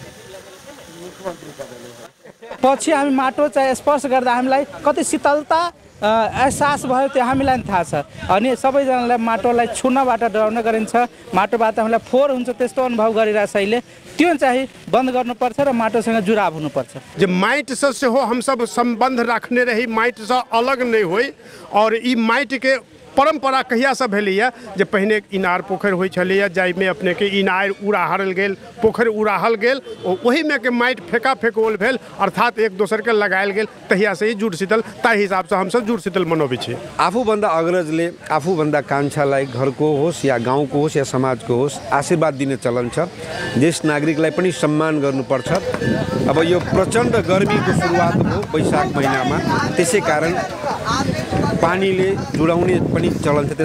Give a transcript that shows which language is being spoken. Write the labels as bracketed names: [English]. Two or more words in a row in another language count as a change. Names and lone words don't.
[Nepali] पछि हामी माटो चाहिँ स्पर्श गर्दा हामीलाई कति शीतलता एहसास भयो त्यो हामीलाई थाहा छ। अनि सबैजनालाई माटोलाई छुनबाट डराउने गरिन्छ, माटोबाट हामीलाई फोहोर हुन्छ त्यस्तो अनुभव गरिरहेछ। अहिले त्यो चाहिँ बन्द गर्नुपर्छ र माटोसँग जुड़ाव हुनुपर्छ। [Maithili] जे माटि से हो हम सब संबंध रखने रही, माटि से अलग नहीं होई। और ई माटि के परंपरा कहिया से भेलैया जे पहिने इनार पोखर होइ छलैया, जाइमे अपने के इनार उड़ाहल गेल, पोखर उड़ाहल गेल, वही में के माटि फेका फेकोल भेल, अर्थात एक दोसर के लगायल गेल। तहिया से ही जुडशीतल ताहि हिसाब से हम सब जुडशीतल मनोबै छी। [Nepali] आफूभन्दा अग्रजले आफूभन्दा कान्छालाई घरको होस् या गाउँको होस् या समाजको होस् आशीर्वाद दिने चलन छ। देश नागरिकलाई पनि सम्मान गर्नुपर्छ। अब यो प्रचण्ड गर्मीको सुरुवात हो वैशाख महिनामा, त्यसै कारण पानीले जुडाउने पनि चलन छ।